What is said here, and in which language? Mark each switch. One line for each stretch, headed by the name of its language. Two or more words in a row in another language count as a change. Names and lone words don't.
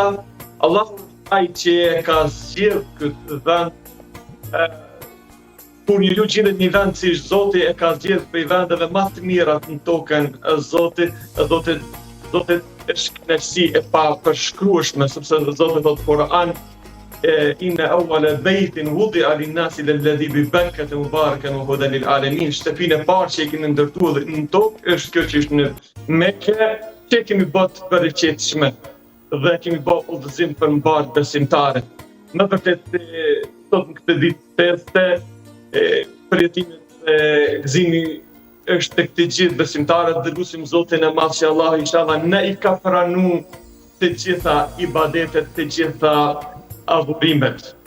Albanian: Allahu ai që ka zgjedhur këtë vend kur një gjendet një vend si Zoti e ka zgjedhur për vendeve më të mira në tokën e Zotit, Zoti është kënaqësi e papërshkrueshme, sepse Zoti thotë në Kur'an
Arabic: إن أول بيت وضع للناس للذي ببكة مباركا وهدى للعالمين.
Albanian: Shtëpinë e parë që e kemi ndërtuar në tokë është kjo që është në Mekë, që kemi bërë për qetësime dhe kemi bërë udhëzim për mbar besimtarët. Në vërtet sot në këtë ditë feste përjetimet e gëzimi është tek të gjithë besimtarët dhe lutim Zotin e Madh që Allah inshallah na i ka pranuar të gjitha ibadetet, të gjitha adhurimet.